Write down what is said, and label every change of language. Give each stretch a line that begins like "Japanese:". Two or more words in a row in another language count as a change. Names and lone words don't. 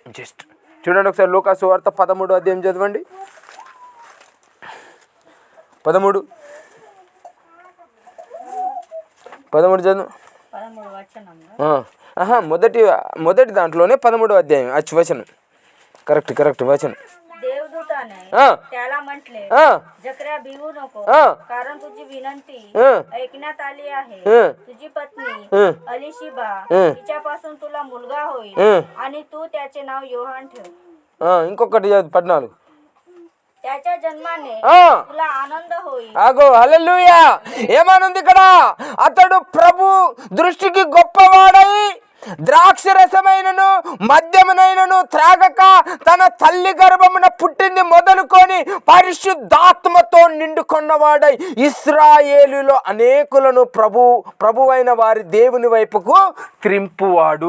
Telugu: జస్ట్ చూడండి ఒకసారి లూకా సువార్త 13వ అధ్యాయం చదవండి. 13 చదువు. మొదటి దాంట్లోనే 13వ అధ్యాయం వచనం. కరెక్ట్ వచనం.
Marathi: त्याला म्हटले, जकर्या भिवू नको, कारण तुझी विनंती ऐकण्यात आली आहे. तुझी पत्नी अलिशिबा तिच्यापासून तुला मुलगा होईल आणि तू त्याचे नाव योहान ठेव.
Telugu: ఇంకొకటి 14.
Marathi: त्याच्या जन्माने तुला आनंद होईल.
Telugu: ఆగో, హల్లెలూయా. ఏమనుంది ఇక్కడ? అతడు ప్రభు దృష్టికి గొప్పవాడై ద్రాక్షరసమైనను మద్యమునైనను త్రాగక తన తల్లి గర్భమున పుట్టింది మొదలుకొని పరిశుద్ధాత్మతో నిండుకొన్నవాడై ఇశ్రాయేలులో అనేకులను ప్రభువైన వారి దేవుని వైపుకు త్రింపువాడు.